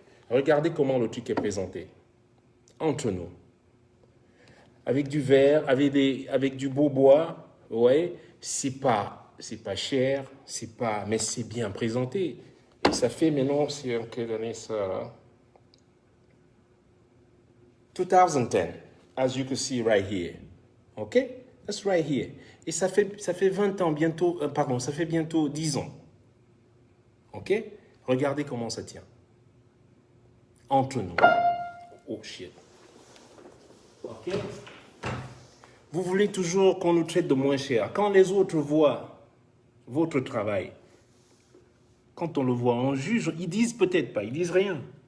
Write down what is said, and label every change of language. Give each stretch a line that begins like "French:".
French: Regardez comment le truc est présenté. Entre nous. Avec du verre, avec du beau bois. Ouais, c'est pas cher, mais c'est bien présenté. Et ça fait maintenant, c'est en quelle année ça là?
English: 2010, as you can see right here. OK? That's right here.
French: Et ça fait 20 ans bientôt, ça fait bientôt 10 ans. OK? Regardez comment ça tient. Entre nous.
English: Oh shit.
French: OK? Vous voulez toujours qu'on nous traite de moins cher. Quand les autres voient votre travail, quand on le voit, on juge, ils disent peut-être pas, ils disent rien.